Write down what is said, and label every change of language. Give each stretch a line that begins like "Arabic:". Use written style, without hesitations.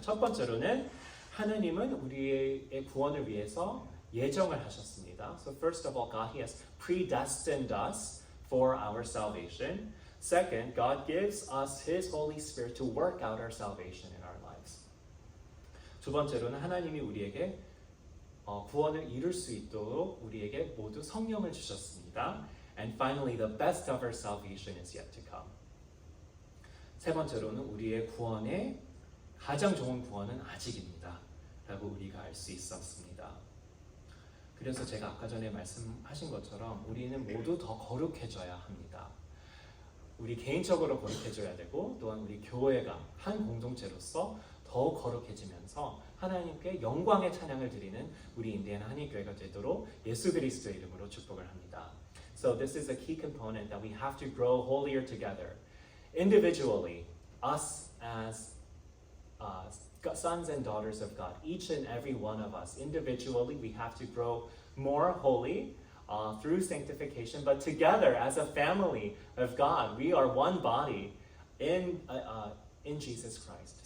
Korean: 첫 번째로는 하나님은 우리의 구원을 위해서 예정을 하셨습니다.
English: So first of all, God, He has predestined us for our salvation. Second, God gives us His Holy Spirit to work out our salvation in our lives.
Korean: 두 번째로는 하나님이 우리에게 구원을 이룰 수 있도록 우리에게 모두 성령을 주셨습니다.
English: And finally, the best of our salvation is yet to come.
Korean: 세 번째로는 우리의 구원의 가장 좋은 구원은 아직입니다. 라고 우리가 알 수 있었습니다. 그래서 제가 아까 전에 말씀하신 것처럼 우리는 모두 더 거룩해져야 합니다. 우리 개인적으로 거룩해져야 되고 또한 우리 교회가 한 공동체로서 더 거룩해지면서 하나님께 영광의 찬양을 드리는 우리 인디애나 한인교회가 되도록 예수 그리스도의 이름으로 축복을 합니다.
English: So this is a key component that we have to grow holier together. Individually, us as sons and daughters of God, each and every one of us, individually, we have to grow more holy through sanctification, but together as a family of God, we are one body in Jesus Christ.